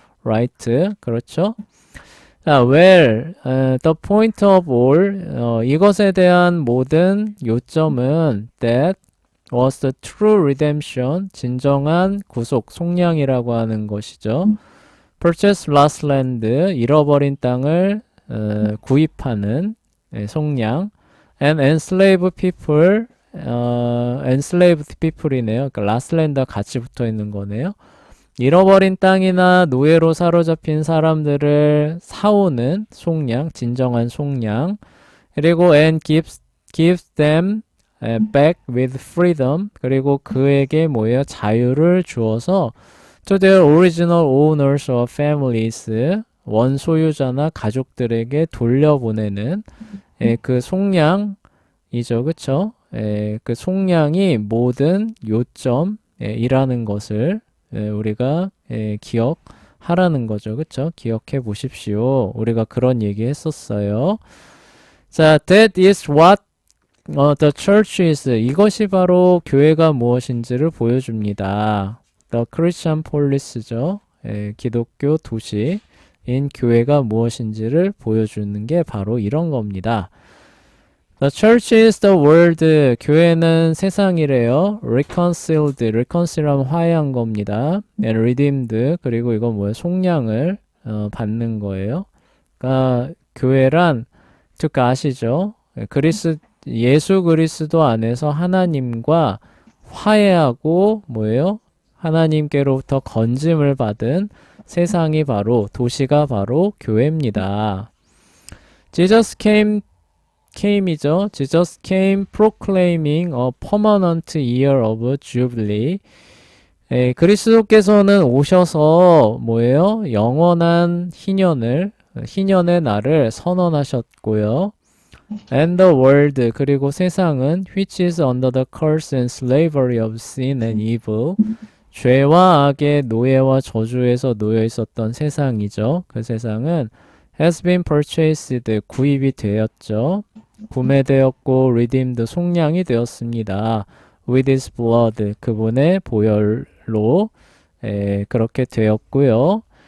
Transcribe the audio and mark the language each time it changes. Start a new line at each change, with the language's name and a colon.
Korean: Right, 그렇죠? 자,
English: well, the point of all,
Korean: 이것에 대한 모든 요점은
English: that was the true redemption,
Korean: 진정한 구속, 속량이라고 하는 것이죠.
English: Purchase lost land,
Korean: 잃어버린 땅을 구입하는 속량.
English: And enslaved people, enslaved people이네요.
Korean: 그러니까
English: last land
Korean: 와 같이 붙어 있는 거네요. 잃어버린 땅이나 노예로 사로잡힌 사람들을 사오는 속량, 진정한 속량.
English: 그리고 and gives them back with freedom.
Korean: 그리고 그에게 뭐예요? 자유를 주어서
English: to their original owners or families,
Korean: 원소유자나 가족들에게 돌려보내는 그 속량이죠. 그쵸? 그 속량이 모든 요점이라는 것을 우리가 기억하라는 거죠. 그쵸? 기억해 보십시오. 우리가 그런 얘기 했었어요.
English: 자, that is what the church is.
Korean: 이것이 바로 교회가 무엇인지를 보여줍니다.
English: The Christian Polis죠.
Korean: 기독교 도시인 교회가 무엇인지를 보여주는 게 바로 이런 겁니다.
English: The church is the world.
Korean: 교회는 세상이래요. reconciled 하면 화해한 겁니다.
English: and redeemed.
Korean: 그리고 이건 뭐예요? 속량을 받는 거예요. 그러니까 교회란 즉 아시죠? 예수 그리스도 안에서 하나님과 화해하고 뭐예요? 하나님께로부터 건짐을 받은 세상이 바로 도시가 바로 교회입니다.
English: Jesus came이죠. Jesus came proclaiming a permanent year of jubilee.
Korean: 그리스도께서는 오셔서 뭐예요? 영원한 희년의 날을 선언하셨고요.
English: And the world,
Korean: 그리고 세상은
English: which is under the curse and slavery of sin and evil.
Korean: 죄와 악의 노예와 저주에서 놓여 있었던 세상이죠. 그 세상은
English: has been purchased,
Korean: 구입이 되었죠. 구매되었고 redeemed, 속량이 되었습니다.
English: with his blood,
Korean: 그분의 보혈로 그렇게 되었고요.